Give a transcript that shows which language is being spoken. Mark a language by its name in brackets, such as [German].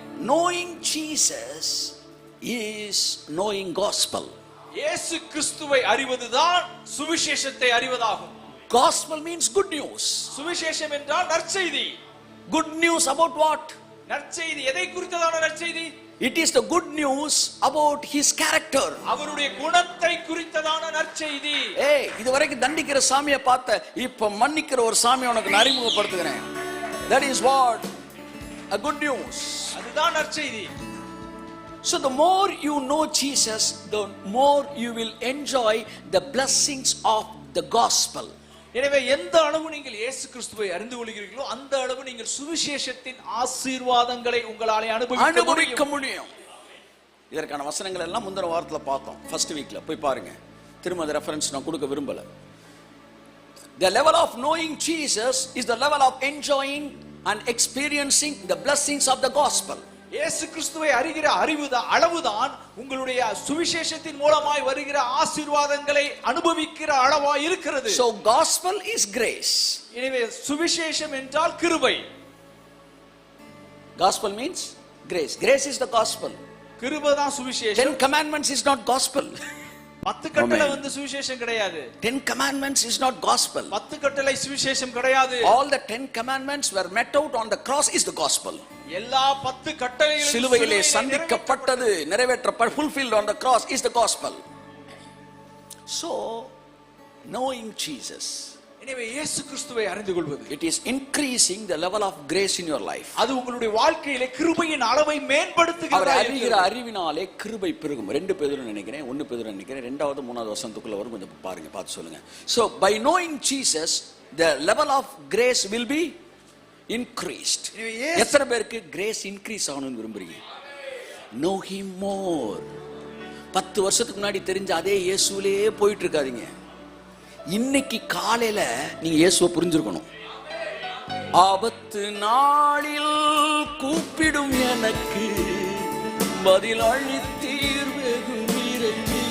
[English] Knowing Jesus is knowing gospel. [Tamil] இயேசு கிறிஸ்துவை அறிவதுதான் சுவிசேஷத்தை அறிவதாகும். [English] Gospel means good news. [Tamil] சுவிசேஷம் என்றால் நற்செய்தி. [English] Good news about what? [Tamil] நற்செய்தி எதை குறித்ததான நற்செய்தி? [English] It is the good news about his character. [Tamil] அவருடைய குணத்தை குறித்ததான நற்செய்தி. இதுவரைக்கும் தண்டிக்கிற சாமியை பார்த்த, இப்ப மன்னிக்கிற ஒரு சாமி உனக்கு அறிமுகப்படுத்துகிறேன். [English] That is what a good news. [Tamil] அதுதான் நற்செய்தி. [English] So the more you know Jesus, the more you will enjoy the blessings of the gospel. [Tamil] எனவே எந்த அளவு நீங்கள் இயேசு கிறிஸ்துவை அறிந்து கொள்கிறீர்களோ அந்த அளவு நீங்கள் சுவிசேஷத்தின் ஆசீர்வாதங்களை உங்களாலே அனுபவிக்க முடியும். இதற்கான வசனங்கள் எல்லாம் முந்தின வாரத்துல பார்த்தோம். ஃபர்ஸ்ட் வீக்ல போய் பாருங்க. திரும்ப அந்த ரெஃபரன்ஸ் நான் கொடுக்க விரும்பல. [English] The level of knowing Jesus is the level of enjoying and experiencing the blessings of the gospel. [Tamil] இயேசு கிறிஸ்துவை அறிகிற அளவுதான் உங்களுடைய சுவிசேஷத்தின் மூலமாய் வருகிற ஆசீர்வாதங்களை அனுபவிக்கிற அளவாய் இருக்கிறது. [English] So gospel is grace. [Tamil] எனவே சுவிசேஷம் என்றால் கிருபை. [English] Gospel means grace. Grace is the gospel. [Tamil] கிருபை தான் சுவிசேஷம். [English] 10 commandments is not gospel. [Tamil] 10 கட்டளை சுவிசேஷம் கிடையாது. [English] 10 commandments is not gospel. [Tamil] 10 கட்டளை சுவிசேஷம் கிடையாது. [English] All the 10 commandments were met out on the cross is the gospel. [Tamil] எல்லா 10 கட்டளைகளும் சிலுவையிலே சந்திக்கப்பட்டது, நிறைவேற்றப்பட்டது, [English] fulfilled on the cross is the gospel. So knowing Jesus. [Tamil] எனவே இயேசு கிறிஸ்துவை அறிந்து கொள்வது, [English] it is increasing the level of grace in your life. [Tamil] அது உங்களுடைய வாழ்க்கையிலே கிருபையின் அளவை மேம்படுத்துகிறது. அவர் அறிகிற அறிவினாலே கிருபை பெருகும். 2 பேதுரு நினைக்கிறேன், 1 பேதுரு நினைக்கிறேன், 2வது 3வது வசனத்துக்குள்ள வரும். கொஞ்சம் பாருங்க, பார்த்து சொல்லுங்க. [English] So by knowing Jesus, the level of grace will be increased. [Tamil] எத்தனை பேருக்கு கிரேஸ் இன்க்ரீஸ் ஆகணும்னு விரும்புறீங்க? [English] Know him more. [Tamil] 10 வருஷத்துக்கு முன்னாடி தெரிஞ்ச அதே இயேசுவிலே போயிட்டு இருக்காதீங்க. இன்னைக்கு காலையில நீங்க இயேசுவை புரிஞ்சிருக்கணும். ஆபத்து நாளில் கூப்பிடும் எனக்கு பதில் அளித்தீர் வெகு விரைவில்.